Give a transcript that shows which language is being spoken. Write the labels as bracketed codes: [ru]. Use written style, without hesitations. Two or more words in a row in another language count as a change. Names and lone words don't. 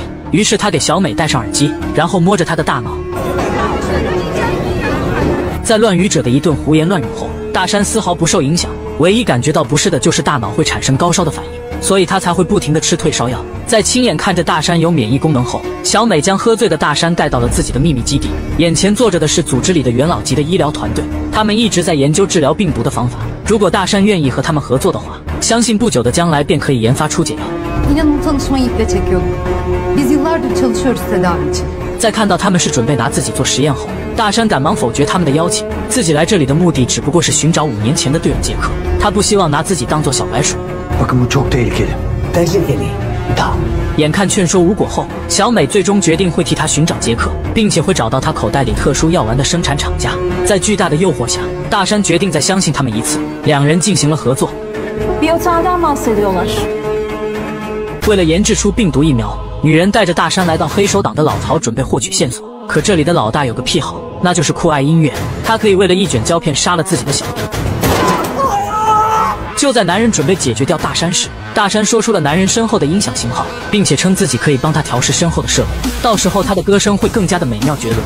[zh] 于是他给小美戴上耳机，然后摸着她的大脑。在乱语者的一顿胡言乱语后，大山丝毫不受影响，唯一感觉到不适的就是大脑会产生高烧的反应，所以他才会不停地吃退烧药。在亲眼看着大山有免疫功能后，小美将喝醉的大山带到了自己的秘密基地。眼前坐着的是组织里的元老级的医疗团队，他们一直在研究治疗病毒的方法。如果大山愿意和他们合作的话，相信不久的将来便可以研发出解药。 [tr] İnanın tanışmayı iple çekiyorduk. Biz yıllardır çalışıyoruz tedavi için. [zh] 在看到他们是准备拿自己做实验后，大山赶忙否决他们的邀请，自己来这里的目的只不过是寻找5年前的队友杰克，他不希望拿自己当做小白鼠。 [tr] Bakın bu çok tehlikeli. Tehlikeli. Tamam. [zh] 眼看劝说无果后，小美最终决定会替他寻找杰克，并且会找到他口袋里特殊药丸的生产厂家。在巨大的诱惑下，大山决定再相信他们一次，2人进行了合作。 [tr] Bir otelden bahsediyorlar. [zh] 为了研制出病毒疫苗， 女人带着大山来到黑手党的老巢，准备获取线索。可这里的老大有个癖好，那就是酷爱音乐，他可以为了一卷胶片杀了自己的小弟。就在男人准备解决掉大山时，大山说出了男人身后的音响型号，并且称自己可以帮他调试身后的设备，到时候他的歌声会更加的美妙绝伦。